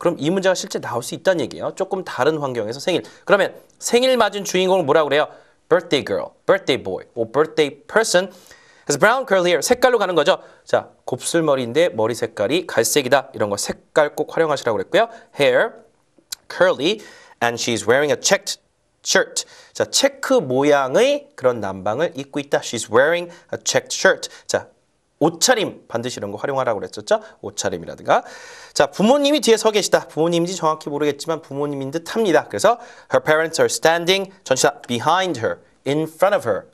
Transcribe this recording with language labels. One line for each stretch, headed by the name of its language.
Korean: 그럼 이 문제가 실제 나올 수 있다는 얘기예요. 조금 다른 환경에서 생일.
English: 그러면 생일 맞은 주인공을 뭐라고 그래요? Birthday girl, birthday boy, or birthday person.
Korean: 그래서 brown curly hair, 색깔로 가는 거죠. 자, 곱슬머리인데 머리 색깔이 갈색이다. 이런 거 색깔 꼭 활용하시라고 그랬고요.
English: hair, curly, and she's wearing a checked shirt.
Korean: 자, 체크 모양의 그런 남방을 입고 있다.
English: She's wearing a checked shirt.
Korean: 자, 옷차림 반드시 이런 거 활용하라고 그랬었죠. 옷차림이라든가. 자, 부모님이 뒤에 서 계시다. 부모님인지 정확히 모르겠지만 부모님인 듯 합니다.
English: 그래서 her parents are standing 전치사 behind her, in front of her.